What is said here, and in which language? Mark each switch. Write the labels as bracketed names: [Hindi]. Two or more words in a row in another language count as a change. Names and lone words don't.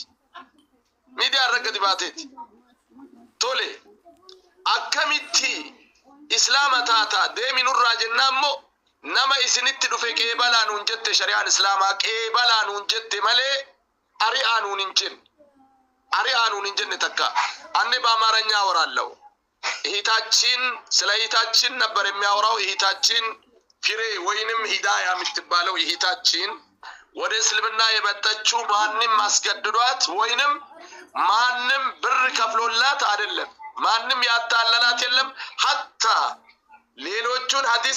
[Oromo] Miidiyaa irra gadi baateeti. Tole akkamitti islaama taata deemi nurraa jennaan moo nama isinitti dhufe qeebalaa nuun jette shari'aan islaamaa qeebalaa nuun jette malee ari'aa nuun hin jenne. Ari'aa nuun hin jenne takka [Amharic] አንዴ በአማርኛ አወራለሁ። እህታችን ስለ እህታችን ነበር የሚያወራው። እህታችን ፊሬ ወይንም ሂዳያ የምትባለው እህታችን ወደ እስልምና የመጣችው ማንም ማስገድዷት ወይንም ማንም ብር ከፍሎላት አይደለም። ማንም ያታለላት የለም። ሐታ ሌሎቹን ሐዲስ